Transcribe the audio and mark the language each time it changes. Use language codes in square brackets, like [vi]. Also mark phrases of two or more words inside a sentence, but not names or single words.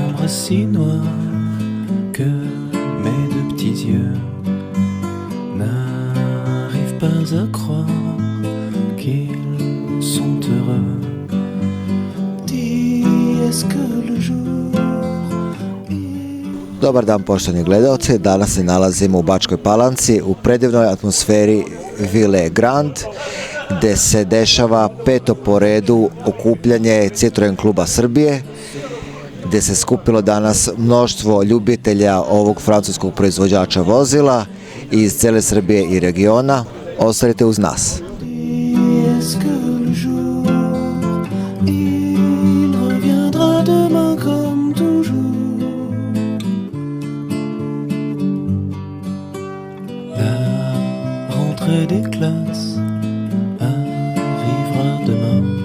[fr] si noir que mes deux petits yeux n'arrivent pas à croire qu'ils sont heureux. Dis, est-ce que le jour... [sr] Dobar dan poštovani gledaoci, danas se nalazimo u Bačkoj Palanci u predivnoj atmosferi Vile Grand gdje se dešava peto po redu okupljanje Citroen kluba Srbije, gdje se skupilo danas mnoštvo ljubitelja ovog francuskog proizvođača vozila iz cijele Srbije i regiona. Ostanite uz nas. [fr] Des classes arrivera demain.